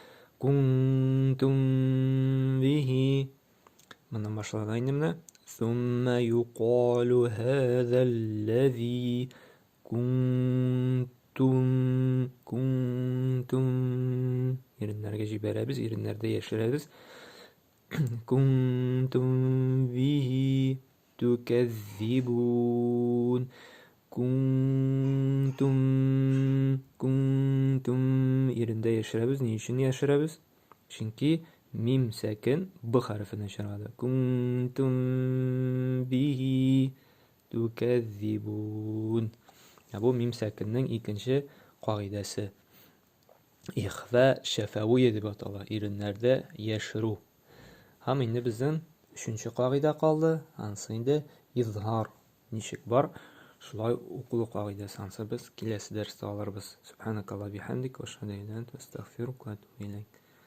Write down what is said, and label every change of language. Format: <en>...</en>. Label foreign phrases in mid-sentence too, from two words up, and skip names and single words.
<ar>كنتم به.</ar> <tt>Моннан башлаган инде менә.</tt> <ar>ثم يقال هذا الذي كنتم.</ar> <tt>Иреннәргә җибәрәбез, иреннәрдә яшерәбез.</tt> <ar>كنتم به تكذبون.</ar> <tt>Kuntum irində яшерәбез. Ни өчен яшерәбез? Чөнки мим сакин б хәрефенә чирады.</tt> <ar>كنتم به تكذبون.</ar> <tt>Бу мим сәкеннең икенче кагыйдәсе. Ихфа шәфәвия дип атала. Иреннәрдә яшерү. Һәм инде безнең өченче кагыйдә калды. Ансы инде изһар. Ничек бар? Шулай укылу кагыйдәсе. Ансы без киләсе дәрестә алырбыз.</tt> <ar>سبحانك اللهم وبحمدك وأشهد أن لا إله إلا أنت أستغفرك وأتوب إليك.</ar>